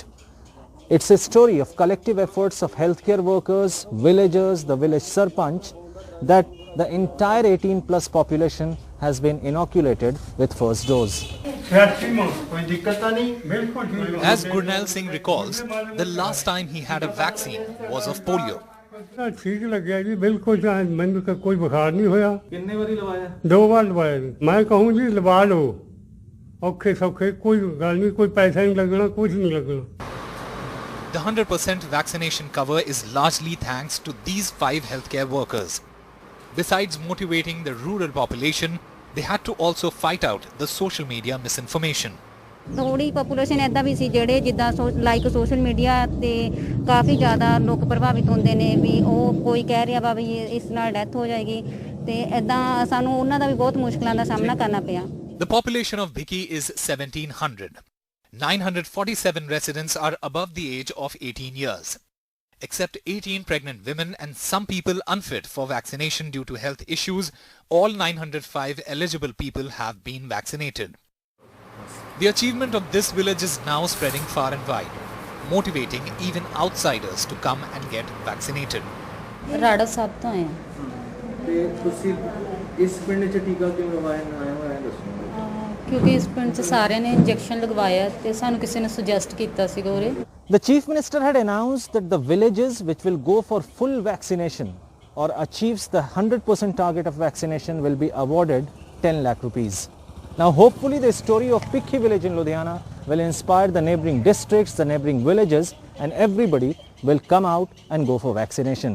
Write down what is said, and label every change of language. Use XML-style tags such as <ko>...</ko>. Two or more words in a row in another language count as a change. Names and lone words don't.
<en>It's a story of collective efforts of healthcare workers, villagers, the village sarpanch, that the entire 18+ population has been inoculated with first dose. As Gurnal Singh recalls, the last time he had a vaccine was of polio.</en> <pa>ਠੀਕ ਲੱਗ ਜੀ ਬਿਲਕੁਲ ਮੈਂਨੇ ਕੋਈ ਬੁਖਾਰ ਨਹੀਂ ਹੋਇਆ ਕਿੰਨੇ ਬਾਰੀ ਲਵਾਇਆ 2 ਬਾਰ ਲਵਾਇਆ ਮੈਂ ਕਹਾਂ ਜੀ ਲਵਾ ਲਓ ਔਖੇ ਸੌਖੇ ਕੋਈ ਗੱਲ ਨਹੀਂ ਕੋਈ ਪੈਸਾ ਨਹੀਂ ਲੱਗਣਾ ਕੁਝ ਨਹੀਂ ਲੱਗਣਾ.</pa> <en>The 100% vaccination cover is largely thanks to these 5 healthcare workers. Besides motivating the rural population, they had to also fight out the social media misinformation.</en> <pa>ਥੋੜ੍ਹੀ ਪਾਪੂਲੇਸ਼ਨ ਐਦਾਂ ਵੀ ਸੀ ਜਿਹੜੇ ਜਿੱਦਾਂ</pa> <en>like social media</en> <pa>ਤੇ ਕਾਫ਼ੀ ਜ਼ਿਆਦਾ ਲੋਕ ਪ੍ਰਭਾਵਿਤ ਹੁੰਦੇ ਨੇ ਵੀ ਉਹ ਕੋਈ ਕਹਿ ਰਿਹਾ ਵਾ ਵੀ ਇਸ ਨਾਲ ਡੈਥ ਹੋ ਜਾਏਗੀ ਤੇ ऐदा ਸਾਨੂੰ ਉਹਨਾਂ ਦਾ ਵੀ ਬਹੁਤ ਮੁਸ਼ਕਲਾਂ ਦਾ ਸਾਹਮਣਾ ਕਰਨਾ ਪਿਆ.</pa> <en>The population of Bhiki is 1700. 947 residents are above the age of 18 years. Except 18 pregnant women and some people unfit for vaccination due to health issues, all 905 eligible people have been vaccinated. The achievement of this village is now spreading far and wide, motivating even outsiders to come and get vaccinated.</en> <pa>ਰਾੜਾ ਸਾਹਿਬ ਤੋਂ ਆਏ ਤੇ ਤੁਸੀਂ ਇਸ ਪਿੰਡ 'ਚ ਟੀਕਾ ਕਿਉਂ ਲਗਵਾਇਆ ਨਾ ਹੋਇਆ ਦੱਸੋ. ਕਿਉਂਕਿ ਇਸ ਪਿੰਡ 'ਚ ਸਾਰਿਆਂ ਨੇ ਇੰਜੈਕਸ਼ਨ ਲਗਵਾਇਆ ਤੇ ਸਾਨੂੰ ਕਿਸੇ ਨੇ ਸੁਜੈਸਟ ਕੀਤਾ ਸੀਗਾ ਉਰੇ.</pa> <en>The Chief Minister had announced that the villages which will go for full vaccination or achieves the 100% target of vaccination will be awarded 10 lakh rupees. Now hopefully the story of Bhik village in Ludhiana will inspire the neighbouring districts, the neighbouring villages, and everybody will come out and go for vaccination.</en>